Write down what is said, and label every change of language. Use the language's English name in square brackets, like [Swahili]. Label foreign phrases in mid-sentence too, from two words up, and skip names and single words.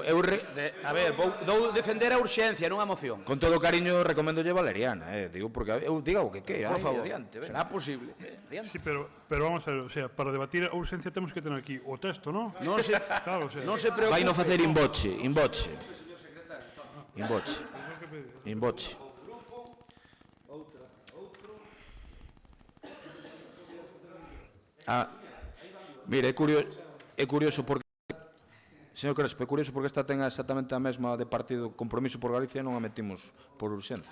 [Galician] a ver, vou defender a urxencia, non a moción. Con todo cariño, recomendolle Valeriana, digo, porque eu diga o que queira. Por favor, será posible. [Spanish] Sí, pero vamos a ver, o sea, para debatir [Galician] a urxencia temos que [Spanish] tener aquí o texto, ¿no? [Galician] Non se [Spanish] claro, o sea, [Galician] non se preocupe. Vai non facer [Latin] in voce. In voce. [Galician] Mire, é curioso porque señor Crespo, é curioso porque esta ten exactamente a mesma de partido Compromiso por Galicia e non a metimos por urxencia.